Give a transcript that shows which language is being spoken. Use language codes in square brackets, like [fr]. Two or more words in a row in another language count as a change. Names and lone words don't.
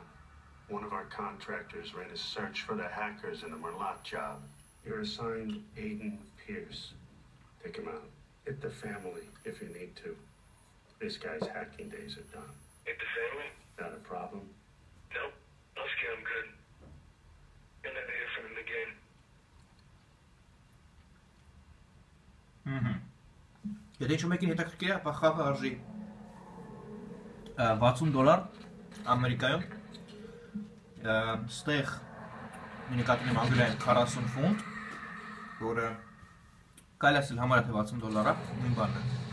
[en] One of our contractors ran a search for the hackers in the Merlot job. You're assigned Aiden Pierce. Take him out. Hit the family if you need to. This guy's hacking days are done. Hit the family? Not a problem? Nope. I'll scare him good. You'll never hear from him again. [hy] Եթե ինչ մեկին հետաքրքիր է, ապա խաղը արժի $60 Ամերիկայում, ստեղ մինիկատին եմ անգլիայում 40 ֆունտ, որը կարելի ասել համարյա թե $60 է, նույն բանն է։